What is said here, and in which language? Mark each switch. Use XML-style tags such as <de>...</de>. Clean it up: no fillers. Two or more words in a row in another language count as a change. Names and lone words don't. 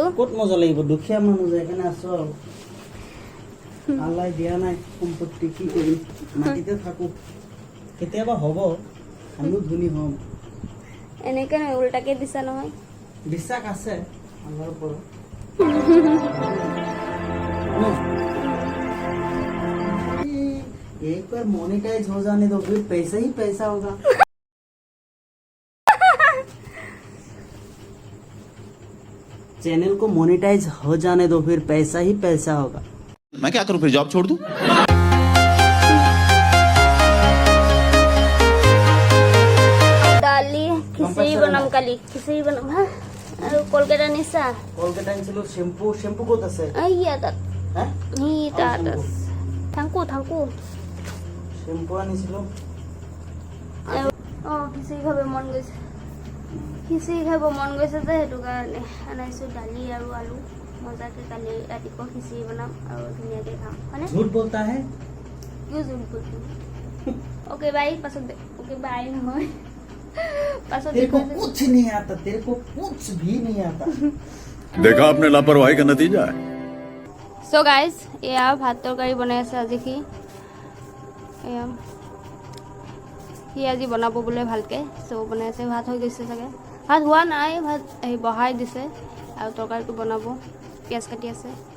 <as>ক'ত মজা লাগিব দুখীয়া মানুহ যে এখানে আছো আৰু আল্লাহ দিয়া নাই সম্পত্তি কি কৰিম মাটিতে থাকো কেতিয়াবা হ'ব আমিও ধনী হ'ম এনেকে নহয় উল্টাকে দিছা নহয় বিশ্বাস আছে আল্লাহৰ ওপৰত</as> <hi>एक बार मोनेटाइज हो जाने दो फिर पैसा ही पैसा होगा चैनल को मोनेटाइज हो जाने दो फिर पैसा ही पैसा होगा मैं क्या करूं फिर जॉब छोड़ दूं</hi> <as>डाली খিচিৰি বনাম কালি খিচিৰি বনাম হা আৰু কলগেট আনিছা কলগেট আনিছিলো শ্যাম্পু ক'ত আছে এইয়া তাত হা তাত থাংকু শ্যাম্পু আনিছিলো খিচিৰি খাব মন গৈছে খিচিৰি খাব মন গৈছে যে সেইটো কাৰণে আনাইছোঁ দালি আৰু আলু মজাকৈ কালি ৰাতিপুৱা খিচিৰি বনাম আৰু ধুনীয়াকৈ খাম হয়নে</as> <hi>झूठ बोलता है</hi> <as>কিয় জোল কৰিছোঁ</as> <en>okay bye</en> <as>পাছত</as> <en>okay bye</en> <as>নহয় পাছত</as> <hi>तेरे को कुछ नहीं आता तेरे को कुछ भी नहीं आता देखा आपने लापरवाही का नतीजा है</hi> <en>so guys</en> <as>এয়া ভাত তৰকাৰী বনাই আছে আজি এয়া সি আজি বনাব বোলে ভালকৈ চ' বনাই আছে ভাত হৈ গৈছে চাগে ভাত হোৱা নাই ভাত বহাই দিছে আৰু তৰকাৰীটো বনাব পিঁয়াজ কাটি আছে</as>